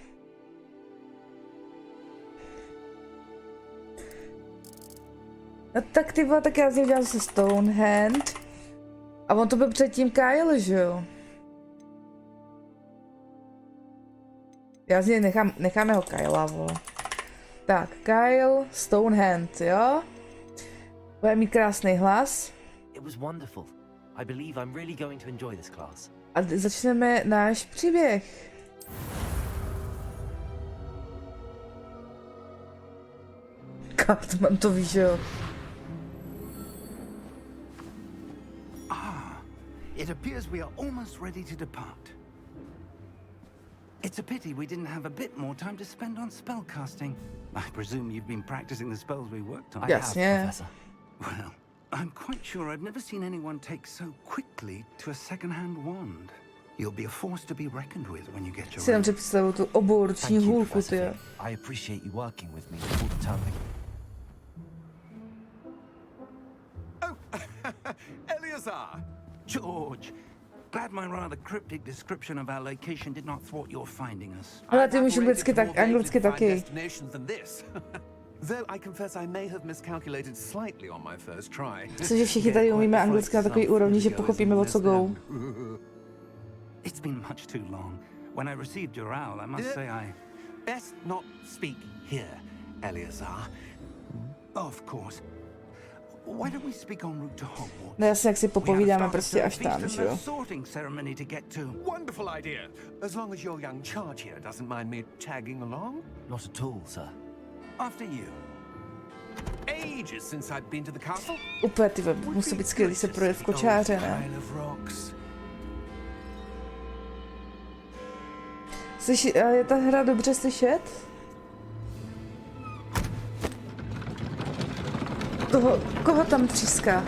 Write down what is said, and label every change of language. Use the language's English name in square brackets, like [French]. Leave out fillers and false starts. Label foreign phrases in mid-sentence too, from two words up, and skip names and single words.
[Czech] No tak ty vole, tak já z něj udělám zase Stonehand. A on to byl předtím Kyle, že jo? Já z něj necháme ho Kyla, vole. Tak, Kyle Stonehand, jo? Bude mít krásný hlas. [English] It was wonderful. I believe I'm really going to enjoy this class. [Czech] A začneme náš příběh. Cartman to ví, že jo? [English] It appears we are almost ready to depart. It's a pity we didn't have a bit more time to spend on spellcasting. I presume you've been practicing the spells we worked on. I Yes, have, yeah. Professor. Well, I'm quite sure I've never seen anyone take so quickly to a second-hand wand. You'll be a force to be reckoned with when you get your [Czech] Si jenom [English] own. [Czech] představuju tu oboruční [English] Thank you, [Czech] hůlku, [English] Professor [Czech] ty jo. [English] Fig. I appreciate you working with me all the time. Eleazar! George, glad my rather cryptic description of our location did not thwart your finding us. [Czech] Ale ty můžeš anglicky, tak, anglicky taky. [English] Though I confess I may have miscalculated slightly on my first try. [Czech] Cože všichni tady umíme anglicky na takový úrovni, že pochopíme, o co go. [English] It's been much too long. When I received your owl, I must say I... Best not speak here, Eleazar. Of course. Why don't we speak en route to Hogwarts? [Czech] No jasně, jak si popovídáme prostě až tam, že jo. [English] Sorting ceremony to get to. Wonderful idea. As long as your young charge here doesn't mind me tagging along. Not at all, sir. After you. Ages since I've been to the castle. [Czech] Úplně, ty musí být skvělý se projet v kočáře, ne? Slyší, je ta hra dobře slyšet? Koho tam tříská?